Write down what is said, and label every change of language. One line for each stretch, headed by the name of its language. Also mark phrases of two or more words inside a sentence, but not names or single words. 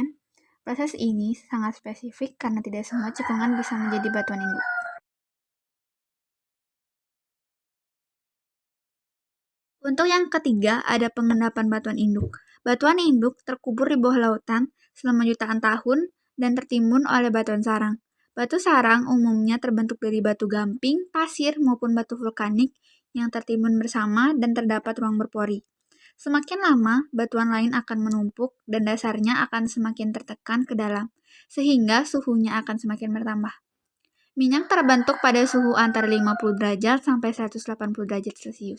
Indonesian: Proses ini sangat spesifik karena tidak semua cekungan bisa menjadi batuan induk. Untuk yang ketiga, ada pengendapan batuan induk. Batuan induk terkubur di bawah lautan selama jutaan tahun dan tertimbun oleh batuan sarang. Batu sarang umumnya terbentuk dari batu gamping, pasir, maupun batu vulkanik yang tertimbun bersama dan terdapat ruang berpori. Semakin lama, batuan lain akan menumpuk dan dasarnya akan semakin tertekan ke dalam, sehingga suhunya akan semakin bertambah. Minyak terbentuk pada suhu antara 50 derajat sampai 180 derajat Celcius.